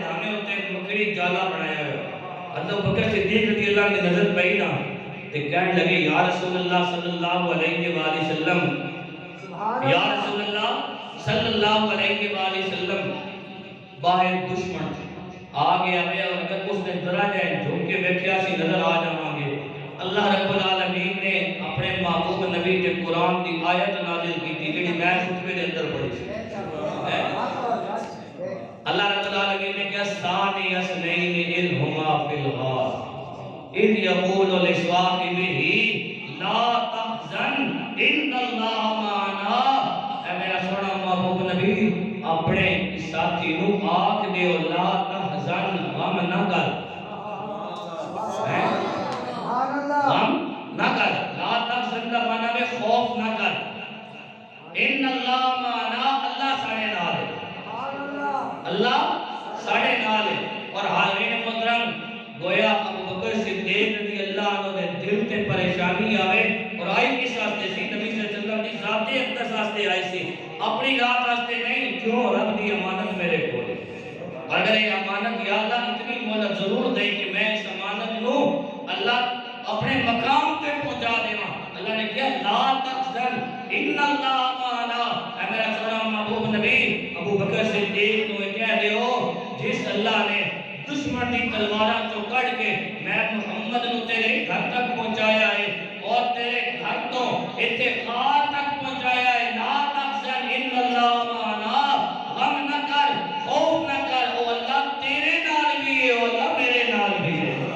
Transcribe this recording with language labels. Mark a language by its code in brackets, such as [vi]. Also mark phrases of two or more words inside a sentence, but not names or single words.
[pa] دانے ہوتے مکڑی جالا بنایا ہوا حضرت بکر صدیق [ar] رضی اللہ عنہ [pa] کی نظر پئی نا تے کہنے لگے [ar] یا رسول اللہ صلی اللہ علیہ وآلہ وسلم یا رسول اللہ صلی اللہ علیہ وآلہ وسلم [pa] باہر دشمن آ گیا ہے اور اگر اس نے ذرا جائے جھک کے بیٹھیا سی نظر آ جاواں گے اللہ رب العالمین نے اپنے محبوب نبی کے قرآن کی آیت نازل کی تھی جڑی میں خطبے دے اندر پڑھی سی اللہ رب العالمین نے کہا [ar] ثانی اثنین اذ ہما فی الغار اذ یقول لصاحبہ لا تحزن ان اللہ معنا [pa] اے میرا سونا محبوب نبی اپنے ساتھی نو آکھ دیو [ar] لا تحزن [pa] غم نہ کر غم نہ کر [ar] لا تحزن [pa] کا معنی ہے خوف نہ کر ان [ar] اللہ معنا [pa] اللہ ساڑے نال ہے اللہ ساڑے نال ہے اور حاضرین محترم گویا ابو بکر صدیق [ar] رضی اللہ عنہ [pa] دے دل تے پریشانی آوے اور آئی کس واسطے سی نبی [ar] صلی اللہ علیہ وسلم [pa] دی ذات اقدس واسطے آئی سی اپنی ذات واسطے نہیں کیوں رب دی امانت میرے کول ہے اگر یہ امانت یا اللہ اتنی مہلت ضرور دے کہ میں اس امانت نو اللہ اپنے مقام تے پہنچا دیواں اللہ نے کہا [ar] لا تحزن ان اللہ معنا [pa] اے میرا سونا محبوب نبی ابو بکر صدیق نو کہہ دیو جس اللہ نے دشمن دی تلواراں چوں کڈ کے میں محمد نو تیرے گھر تک پہنچایا ہے اور تیرے گھر تو ایتھے غار تک پہنچایا ہے [ar] لا تحزن ان اللہ معنا [pa] غم نہ کر خوف نہ کر او اللہ تیرے نال بھی ہے او اللہ میرے نال بھی ہے